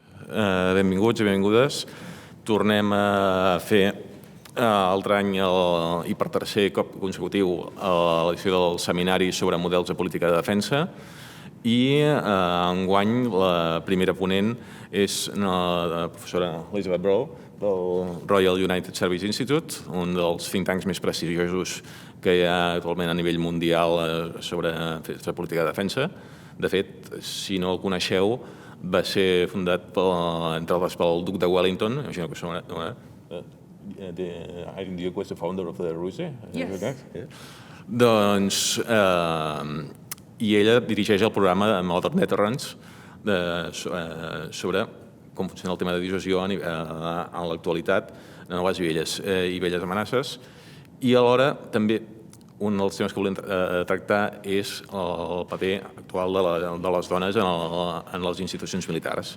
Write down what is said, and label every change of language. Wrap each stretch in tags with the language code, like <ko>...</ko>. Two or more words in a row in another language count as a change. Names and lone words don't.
<ca>benvinguts i benvingudes. Tornem a fer altre any i per tercer cop consecutiu l'edició del Seminari sobre models de política de defensa i enguany la primera ponent és la professora Elisabeth Braw del Royal United Service Institute, un dels</ca> <en>think tanks</en> <ca>més prestigiosos que hi ha actualment a nivell mundial sobre política de defensa. De fet, si no el coneixeu, va ser fundat, entre altres, pel duc de Wellington. Imagino que són...</ca> <en>I think Duke was the founder of the Russia. Yes.</en> <ca>Doncs, i ella dirigeix el programa de Deterrence sobre com funciona el tema de dissuasió en l'actualitat de noves i velles amenaces. I alhora també un dels temes que volem tractar és el paper actual de les dones en les institucions militars.</ca>